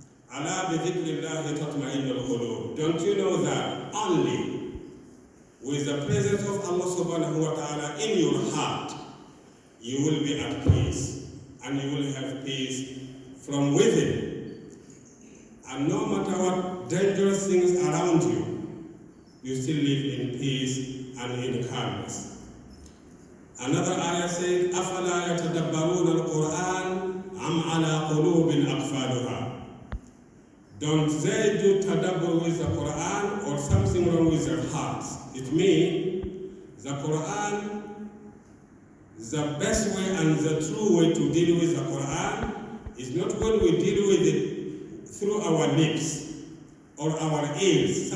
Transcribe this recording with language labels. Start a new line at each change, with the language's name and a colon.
Arabic: Ala bidhikrillahi tatma'innul qulub.
English: Don't you know that only with the presence of Allah subhanahu wa ta'ala in your heart, you will be at peace and you will have peace from within. And no matter what dangerous things around you, you still live in peace and in calmness. Another ayah said,
Arabic: أَفَلَا يَتَدَبَّرُونَ الْقُرْآنَ أَمْ عَلَى قُلُوبٍ أَقْفَالُهَا.
English: Don't they do tadabbur with the Quran or something wrong with their hearts? It means the Quran, the best way and the true way to deal with the Quran is not when we deal with it through our lips or our ears.